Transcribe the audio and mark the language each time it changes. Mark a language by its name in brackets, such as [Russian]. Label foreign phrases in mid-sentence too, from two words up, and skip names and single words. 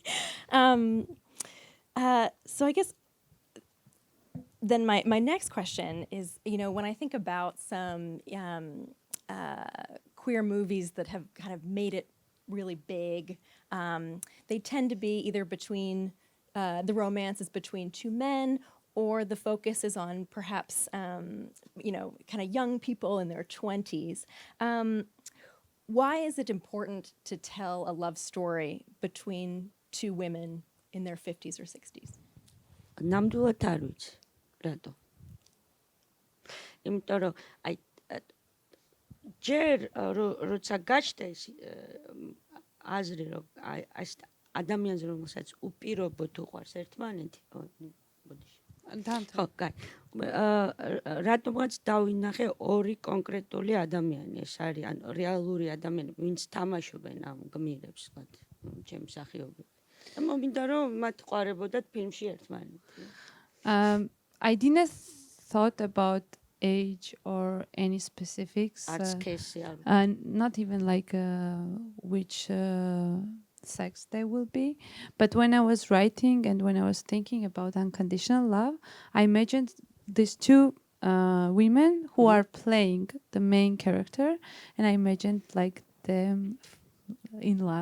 [English] So I guess then my next question is, when I think about some queer movies that have kind of made it really big, they tend to be either between, the romance is between two men, or the focus is on perhaps, kind of young people in their 20s. Why is it important to tell a love story between two women in their 50s or 60s? [Georgian] ნამდვილად არ ვიცი, რატო. იმიტომ რომ ჯერ როცა გაჩნდა ეს აზრი რომ ეს ადამიანს რომელსაც უპირობოდ უყვარს ერთმანეთი, ხო, კაი. რატომაც დავინახე ორი კონკრეტული ადამიანი, ეს არის ანუ რეალური ადამიანები, ვინც თამაშობენ ამ გმირებს, ჩემი მსახიობები. და მომინდა რომ მათ ყვარებოდათ ფილმში ერთმანეთი. [English] I didn't thought about age or any specifics. Not even like which sex they will be. But when I was writing and when I was thinking about unconditional love, I imagined these two women who are playing the main character, and I imagined like them in love.